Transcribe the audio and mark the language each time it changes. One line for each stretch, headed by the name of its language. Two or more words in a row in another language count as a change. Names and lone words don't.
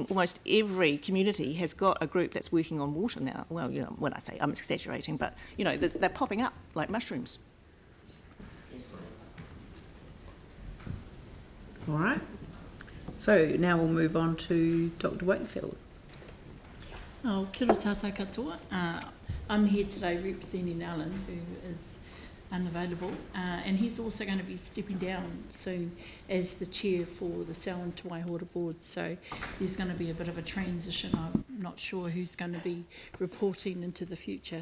English: Almost every community has got a group that's working on water now. Well, when I say I'm exaggerating, but they're popping up like mushrooms. All right. So now we'll move on to Dr. Wakefield.
Māori: Kia ora tātou katoa.
English: I'm here today representing Alan, who is unavailable, and he's also going to be stepping down soon as the chair for the Selwyn Te Waihora board. So there's going to be a bit of a transition. I'm not sure who's going to be reporting into the future.